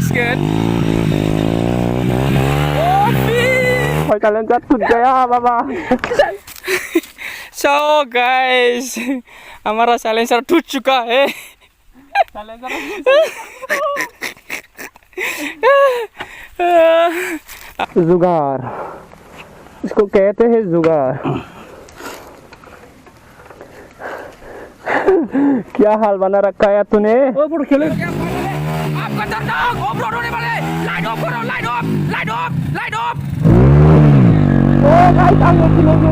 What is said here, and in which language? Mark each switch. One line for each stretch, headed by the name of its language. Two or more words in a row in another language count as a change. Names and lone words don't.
Indonesian: kan. Oh, kalian jatuh ya, Bapak.
English: So guys,
Hindi: हमारा साइलेंसर टूट चुका है. जुगाड़, इसको कहते हैं जुगाड़. क्या हाल बना रखा है तूने? ओ बुढ़ खेले. आप खतरनाक ऑफ-रोड होने वाले.
English: light off
Hindi: करो,
English: light off, light off, light off.
Hindi: ओ भाई आगे चलो ये.